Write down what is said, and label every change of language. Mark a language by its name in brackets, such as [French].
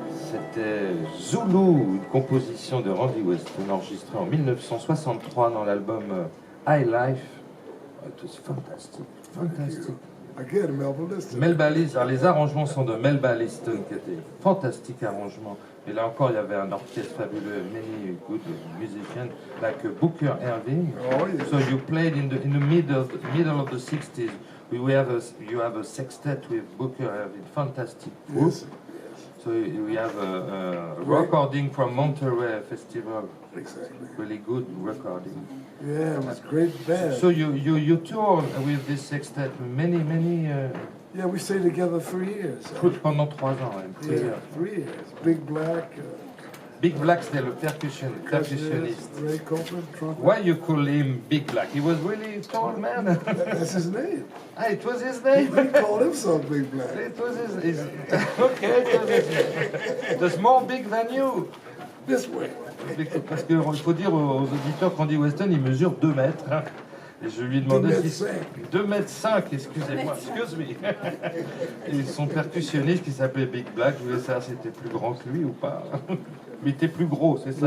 [French] C'était Zulu, une composition de Randy Weston enregistrée en 1963 dans l'album High Life. [English] It was fantastic, fantastic. Again, Melba Liston. [French] Melba Liston, les arrangements sont de Melba Liston, qui était fantastique arrangement. Et là encore, il y avait un orchestre fabuleux, [English] many good musicians, like [French] Booker Erving. [English] Oh, yes. So you played in the middle of the 60s. You have a sextet with Booker Erving, fantastic group. Yes. So we have a recording from Monterey Festival. Exactly. Really good recording. Yeah, it was great band. So you tour with this sextet many. Yeah, we stayed together 3 years. [French] Pendant 3 ans. [English] Yeah, 3 years. Big Black. [French] Big Black, c'était le percussionniste. [English] Ray Copeland, trumpet. Why you call him Big Black? He was really a tall man. That's his name. Ah, it was his name. They called himself Big Black. It was his okay, it was his was more big than you. This way. [French] Parce qu'il faut dire aux auditeurs qu'Andy Weston, il mesure 2 mètres. Hein. Et je lui demandais si 2 mètres 5, excusez-moi, [English] excuse me. [French] Et son percussionniste qui s'appelait Big Black, je voulais savoir si c'était plus grand que lui ou pas. Mais il était plus gros, c'est ça,